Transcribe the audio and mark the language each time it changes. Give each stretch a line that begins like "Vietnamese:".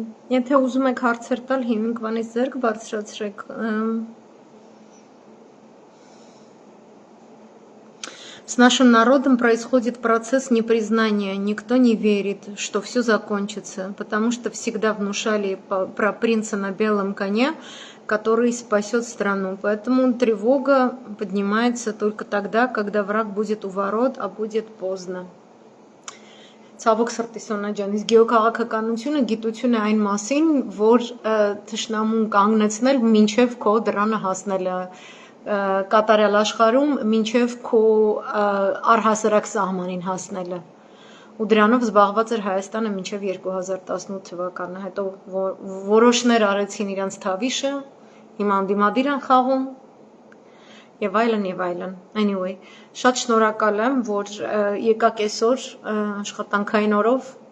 Armenian: Եթե ուզում եք հարցեր տալ, հիմնքվանից ձեռք բարձրացրեք։
Russian: С нашим народом происходит процесс непризнания. Никто не верит, что все закончится, потому что всегда внушали про принца на белом коне, который спасет страну. Поэтому тревога поднимается только тогда, когда враг будет у ворот, а будет поздно.
Armenian: Ցավոք սրտի Սոնա ջան, իսկ գեոքաղաքականությունը գիտություն է այն մասին, որ թշնամուն կանգնեցնել մինչև քո դրանը հասնելը կատարյալ աշխարհում մինչև քո առհասարակ սահմանին հասնելը։ Ու դրանով զբաղված էր Հայաստանը մինչև 2018 թվականը, հետո որոշներ արեցին իրանց թավիշը, հիմա անդիմադիր են խաղում եւ այլն եւ այլն։ Anyway, շատ շնորհակալ եմ, որ եկաք այսօր աշխատանքային օրով։